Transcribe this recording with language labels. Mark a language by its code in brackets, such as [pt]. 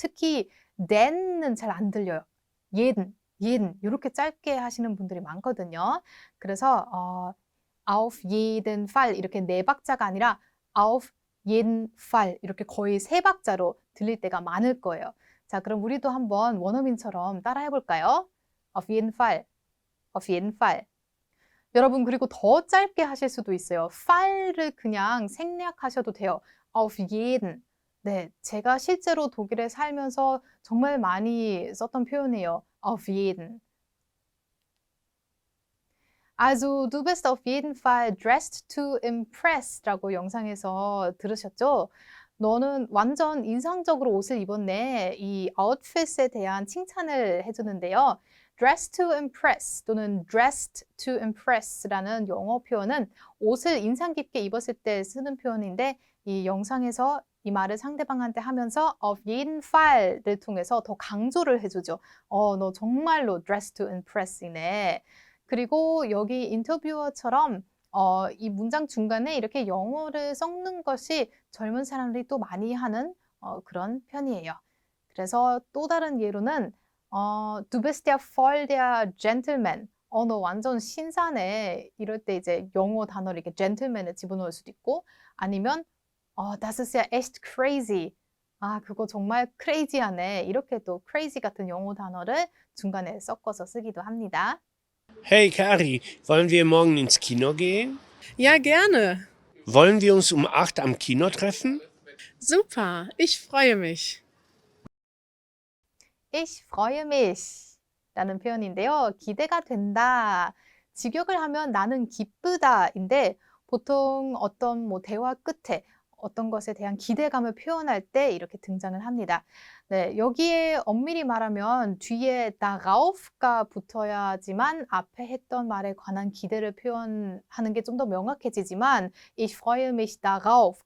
[ko] 특히 then는 잘 안 들려요. jeden 이렇게 짧게 하시는 분들이 많거든요. 그래서 [de] auf jeden Fall [ko] 이렇게 네 박자가 아니라 auf jeden Fall 이렇게 거의 세 박자로 들릴 때가 많을 거예요. 자, 그럼 우리도 한번 원어민처럼 따라 해볼까요? [de] auf jeden Fall, auf jeden Fall. [ko] 여러분, 그리고 더 짧게 하실 수도 있어요. fall를 그냥 생략하셔도 돼요. [de] auf jeden. [ko] 네, 제가 실제로 독일에 살면서 정말 많이 썼던 표현이에요. [de] auf jeden. Also, du bist auf jeden Fall [en] dressed to impress [ko] 라고 영상에서 들으셨죠? 너는 완전 인상적으로 옷을 입었네. 이 아웃핏에 대한 칭찬을 해주는데요. [en] dressed to impress [ko] 또는 dressed to impress라는 영어 표현은 옷을 인상 깊게 입었을 때 쓰는 표현인데 이 영상에서 이 말을 상대방한테 하면서 [de] auf jeden Fall [ko] 를 통해서 더 강조를 해주죠. 너 정말로 [en] dressed to impress [ko] 이네. 그리고 여기 인터뷰어처럼 이 문장 중간에 이렇게 영어를 섞는 것이 젊은 사람들이 또 많이 하는 그런 편이에요. 그래서 또 다른 예로는 [de] du bist ja voll der Gentleman. [ko] 너 완전 신사네. 이럴 때 이제 영어 단어를 이렇게 gentleman을 집어넣을 수도 있고 아니면 [de] das ist ja echt crazy. [ko] 아, 그거 정말 crazy하네. 이렇게 또 crazy 같은 영어 단어를 중간에 섞어서 쓰기도 합니다. [de] Hey Kari, wollen wir morgen ins Kino gehen? Ja, gerne. Wollen wir uns um 8 am Kino treffen? Super, ich freue mich. Ich freue mich [ko] 라는 표현인데요. 기대가 된다. 직역을 하면 나는 기쁘다인데 보통 어떤 뭐 대화 끝에 어떤 것에 대한 기대감을 표현할 때 이렇게 등장을 합니다. 네, 여기에 엄밀히 말하면 뒤에 darauf가 붙어야지만 앞에 했던 말에 관한 기대를 표현하는 게 좀 더 명확해지지만 [de] ich freue mich darauf.